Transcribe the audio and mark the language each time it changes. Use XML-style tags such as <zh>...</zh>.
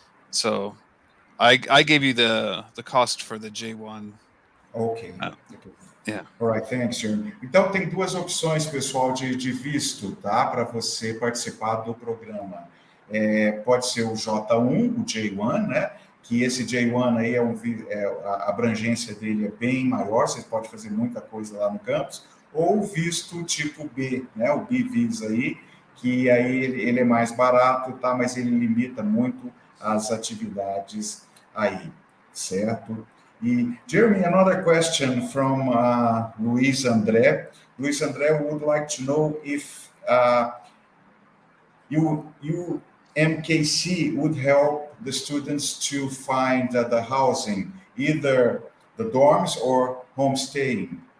<en>So I gave you the cost for the J1. Ok. Yeah. All right, thanks, Jeremy.</en> <pt>Então, tem duas opções, pessoal, de visto, tá? Para você participar do programa. Pode ser o J1, o J1, né? Que esse J1 aí a abrangência dele é bem maior, você pode fazer muita coisa lá no campus, ou o visto tipo B, né? O B Visa aí, que aí ele é mais barato, tá? Mas ele limita muito as atividades aí, certo?</pt> <en>Jeremy, another question from Luis André. Luis André would like to know if you Umkc would help the students to find the housing, either the dorms or homestaying.</en>